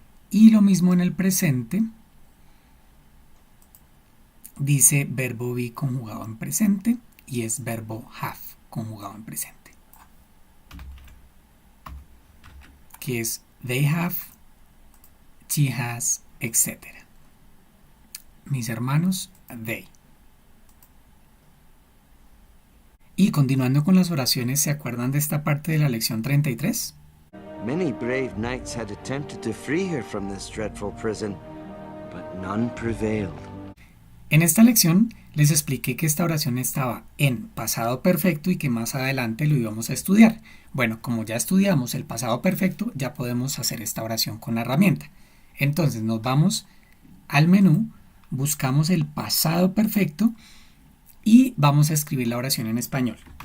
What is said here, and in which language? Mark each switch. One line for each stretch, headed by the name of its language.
Spanish: Y lo mismo en el presente, dice verbo be conjugado en presente y es verbo have conjugado en presente, que es
English: they have, she has,
Spanish: etc. Mis hermanos, they. Y continuando con las oraciones, ¿se acuerdan de esta parte de la lección 33?
English: Many brave knights had attempted to free her from this dreadful prison, but none prevailed.
Spanish: En esta lección les expliqué que esta oración estaba en pasado perfecto y que más adelante lo íbamos a estudiar. Bueno, como ya estudiamos el pasado perfecto, ya podemos hacer esta oración con la herramienta. Entonces nos vamos al menú, buscamos el pasado perfecto y vamos a escribir la oración en español.